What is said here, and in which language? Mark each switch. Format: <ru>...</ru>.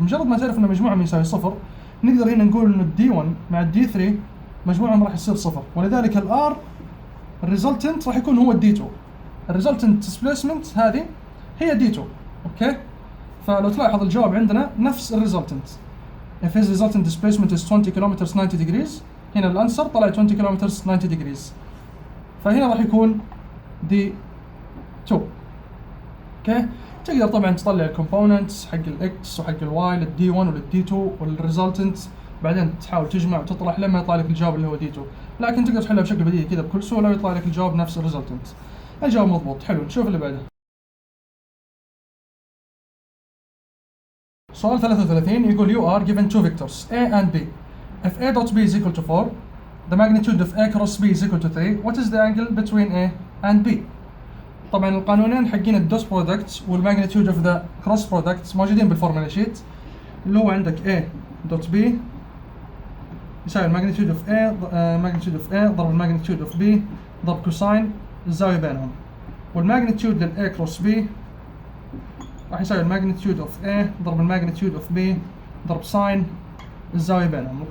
<ar>بمجرد ما تعرف ان مجموعهم يساوي صفر نقدر هنا نقول انه الدي 1 مع الدي 3 مجموعهم راح يصير صفر، ولذلك الار الريزلتنت راح يكون هو الدي 2. الريزلتنت ديسبيسمنت هذه هي دي 2، اوكي؟ فلو تلاحظ الجواب عندنا نفس الريزلتنت.</ar> <en>if his resultant displacement is 20 kilometers 90 degrees،</en> <ar>هنا الانسر طلع</ar> <en>20 kilometers 90 degrees،</en> <ar>فهنا راح يكون دي 2، اوكي. تقدر طبعا تطلع الكومبوننتس حق الاكس وحق الواي للدي 1 وللدي 2 والريزلتنت، بعدين تحاول تجمع وتطرح لما يطلع لك الجواب اللي هو دي 2. لكن تقدر تحلها بشكل بديهي كذا بكل سهوله ويطلع لك الجواب نفس الريزلتنت. الجواب مضبوط. حلو، نشوف اللي بعده. سؤال 33 يقول</ar> <en>you are given two vectors A and B. If A dot B is equal to 4, the magnitude of A cross B is equal to 3. What is the angle between A and B?</en> <ar>طبعا القانونين حقين الدوت برودكت والماجنتيود اوف ذا كروس برودكت موجودين بالفورمولا شيت، اللي هو عندك A دوت B يساوي الماجنتيود اوف A ضرب الماجنتيود اوف B ضرب كوساين الزاوية بينهم، والماجنتيود لل A كروس B راح يساوي الماجنتيود اوف A ضرب الماجنتيود اوف B ضرب ساين الزاوية بينهم.</ar>